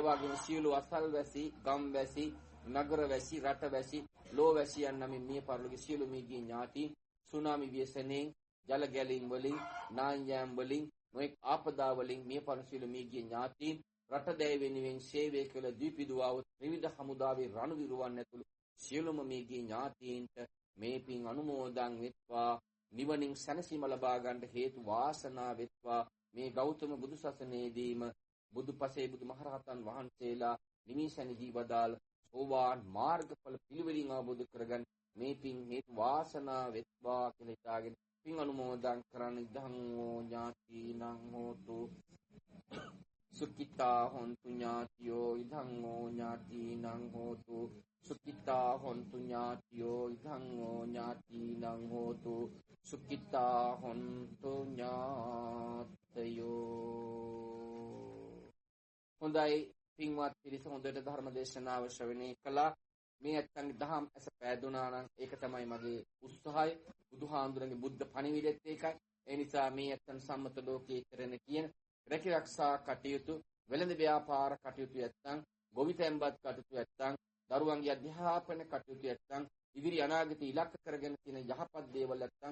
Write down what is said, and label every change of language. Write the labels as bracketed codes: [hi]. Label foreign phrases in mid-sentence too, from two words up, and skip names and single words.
[si] වගේම සියලු අසල්වැසි, ගම්වැසි, නගරවැසි, රටවැසි, ලෝවැසියන් නම් මිය පරලෝකීය සියලු මියගිය ඥාති සුනාමි ව්‍යසනයෙන්, ජල ගැලීම් වලින්, නායම් වලින්, නොඑක් ආපදා වලින් මිය පරලෝකීය සියලු මියගිය ඥාති රට දැය වෙනුවෙන් සේවය කළ දීපිදුවාව ත්‍රිවිධ හමුදාවේ රණු විරුවන් ඇතුළු සියලුම මියගිය ඥාතීන්ට මේ පින් අනුමෝදන් වෙත්වා, නිවනින් සැනසීම ලබා ගන්නට හේතු වාසනා වෙත්වා. මේ ගෞතම බුදු සසුනේදීම බුදුපසේ බුදුමහරහතන් වහන්සේලා නිමිසැනහි වදාළ සෝවාන් මාර්ගඵල පිළිවෙලින් අවබෝධ කරගන්න මේ පින් හේතු වාසනා වෙත්වා කියලා හිතාගෙන පින් අනුමෝදන් කරන [pi] ඉදං ඥාතිනං හෝතු සුඛිතා හොන්තු ඥාතියෝ ඉදං ඥාතිනං හෝතු සුඛිතා හොන්තු ඥාතියෝ ඉදං ඥාතිනං හෝතු සුඛිතා හොන්තු ඥාතයෝ. [si] හොඳයි පින්වත් පිරිස, හොඳට ධර්ම දේශනාව ශ්‍රවණය කළා. මේ ඇත්තන්ගේ දහම් ඇස පෑදුනා නම් ඒක තමයි මගේ උත්සාහය. බුදුහාඳුරගේ බුද්ධ පණිවිඩෙත් ඒකයි. ඒ නිසා මේ ඇත්තන් සම්මත ලෝකයේ කරන කියන රැකිරක්ෂා කටයුතු, වෙළඳ ව්‍යාපාර කටයුතු ඇත්තන්, ගොවිතැන්පත් කටයුතු ඇත්තන්, දරුවන්ගේ අධ්‍යාපන කටයුතු ඇත්තන්, ඉදිරි අනාගත ඉලක්ක කරගෙන තියෙන යහපත් දේවල් ඇත්තන්,